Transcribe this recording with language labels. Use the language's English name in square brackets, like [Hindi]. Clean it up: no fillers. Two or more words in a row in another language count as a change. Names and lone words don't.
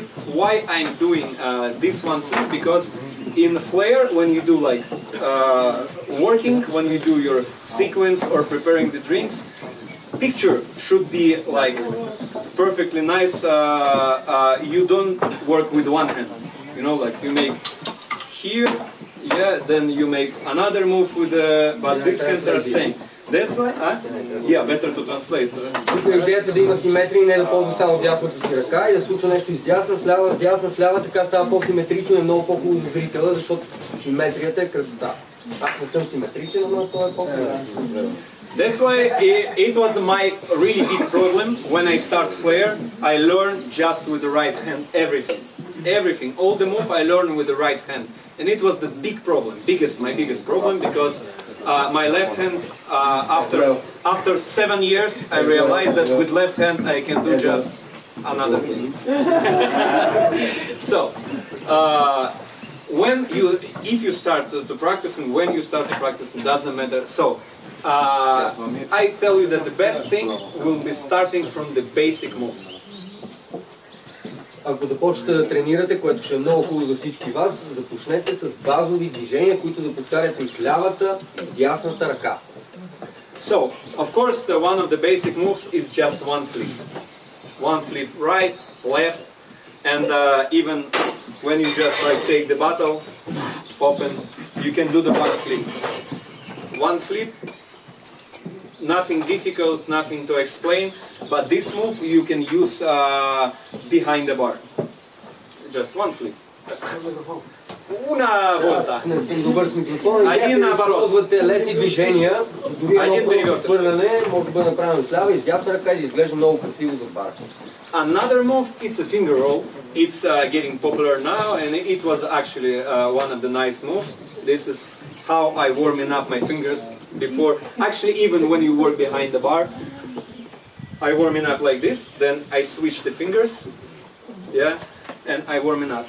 [English] Why I'm doing this one flip? Because in Flair, when you do like working, when you do your sequence or preparing the drinks, picture should be like perfectly nice. You don't work with one hand, you know, like you make here, yeah, then you make another move with the, but these hands are staying. That's why, yeah, better to translate. [Bulgarian] Идеята да има симетрия, не да ползва само дясната си ръка и да случва нещо издясна, слява, така става по-симетрично и е много по-хубаво за зрителя, защото симетрията е красота. Аз не съм симетричен, но това е по-хубаво. [English] That's why it was my really big problem when I start Flair. I learned just with the right hand everything. All the move I learned with the right hand, and it was the big problem, my biggest problem, because my left hand, after 7 years, I realized that with left hand I can do just another thing. So, if you start to practice and when you start to practice, it doesn't matter. So, I tell you that the best thing will be starting from the basic moves. [Bulgarian] Ако започнете да тренирате, което ще е много хубаво за всички вас, започнете с базови движения, които да повтаряте и с лявата, и с дясната ръка. [English] So, of course, one of the basic moves is just one flip. One flip right, left, and even when you just like take the bottle, open, you can do the one flip. One flip, nothing difficult, nothing to explain, but this move you can use behind the bar. Just one flip. [Italian] Una volta. [Bulgarian] Не съм добър с микрофона. Един наоборот. Ползвате лесни движения, дори едно перевърташ. хвърляне може да бъде направено с лява и с дясна ръка и да изглежда много красиво за бар. [English] Another move, it's a finger roll. It's getting popular now, and it was actually one of the nice moves. This is how I warming up my fingers before. Actually, even when you work behind the bar, I warming up like this. Then I switch the fingers, yeah, and I warming up.